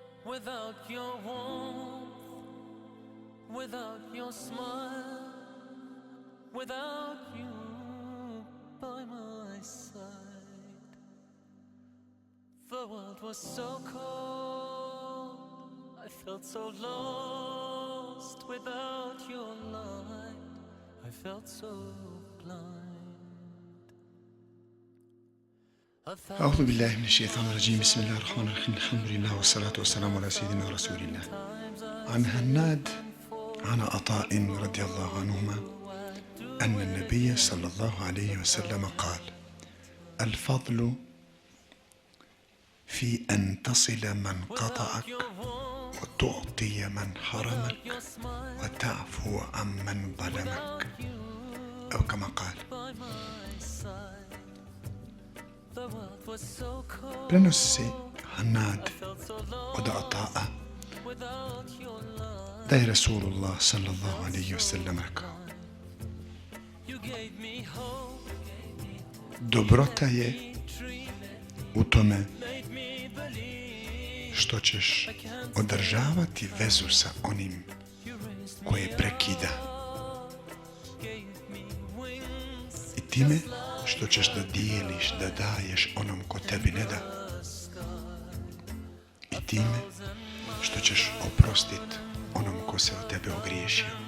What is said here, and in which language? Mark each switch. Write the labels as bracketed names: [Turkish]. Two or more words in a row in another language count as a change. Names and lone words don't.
[English] Without your warmth, without your smile, without you by my side, the world was so cold, I felt so lost. Without your light, I felt so blind. [Arabic] أعوذ بالله من الشيطان الرجيم بسم الله الرحمن الرحيم الحمد لله والصلاة والسلام على سيدنا رسول الله. عن هناد عن عطاء رضي الله عنهما أن النبي صلى الله عليه وسلم قال: الفضل في أن تصل من قطعك وتعطي من حرمك وتعفو عن من ظلمك، أو كما قال. [Bosnian] Prenosi se Hanad od Ata'a da je Rasulullah [Arabic] صلى الله عليه وسلم [Bosnian] rekao: dobrota je u tome što ćeš održavati vezu sa onim koje prekida i time što ćeš da dijeliš, da daješ onom ko tebi ne da, i time što ćeš oprostit onom ko se od tebe ogriješio.